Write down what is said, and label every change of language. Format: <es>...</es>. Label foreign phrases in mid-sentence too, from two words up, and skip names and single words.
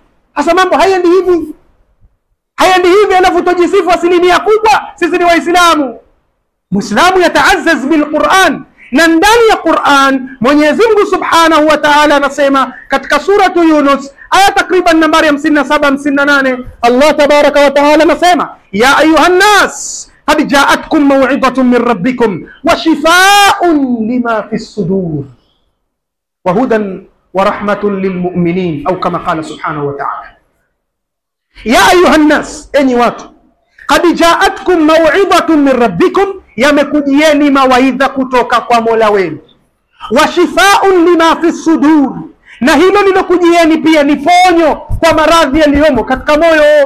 <sw>Hasa mambo hayendi hivi. Hayendi hivi, alafu tujisifu asilimia kubwa sisi ni Waislamu. Muislamu</sw> <ar>يتعزز بالقرآن,</ar> <sw>na ndani ya Qur'an Mwenyezi Mungu</sw> <ar>سبحانه وتعالى</ar> <sw>anasema katika suratu Yunus aya takriban nambari 57-58,</sw> <ar>الله تبارك وتعالى</ar> <sw>anasema</sw> <ar>يا أيها الناس قد جاءتكم موعظة من ربكم وشفاء لما في الصدور وهدى ورحمة للمؤمنين, أو كما قال سبحانه وتعالى. يا أيها الناس,</ar> <sw>enyi watu,</sw> <ar>قد جاءتكم موعظة من ربكم,</ar> <sw>yamekujieni mawaidha kutoka kwa Mola wenu.</sw> <ar>وشفاء لما في الصدور,</ar> <sw>na hilo lilokujieni pia ni ponyo kwa maradhi yaliyomo katika moyo.</sw>